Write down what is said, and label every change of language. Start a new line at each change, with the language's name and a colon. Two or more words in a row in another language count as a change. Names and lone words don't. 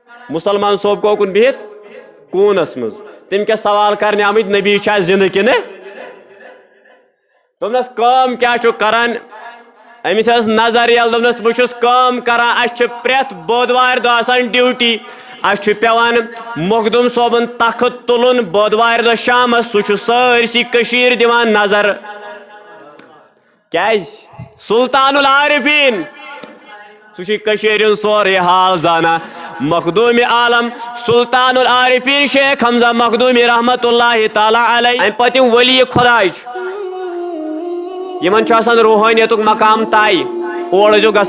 Kashmiri: مسلمان صوب کوکن بہت کونس مز تم کیا سوال کرنے آمت نبی چھا زندہ کنے دوپنس کام کیا چھو کران امس ٲس نظر یل دوپنس بہٕ چھُس کٲم کران اَسہِ چھِ پرٛٮ۪تھ بودوارِ دۄہ آسان ڈیوٹی اَسہِ چھُ پیوان مخدوم صٲبُن تخت تُلُن بودوارِ دۄہ شامس سُہ چھُ سٲرسٕے کٔشیٖر دِوان نظر کیازِ سلطان العارفیٖن سُہ چھُ کٔشیٖرِ ہُنٛد سورُے حال زانان مخدوٗم عالم سلطان العارفیٖن شیخ حمزہ مخدوٗمی رحمت اللہ تعالیٰ علیہ امہِ پتہٕ یِم ولی خۄداے چھِ یمن چھُ آسان روحٲنیتُک مقام طے اور ٲسۍزیو گژھان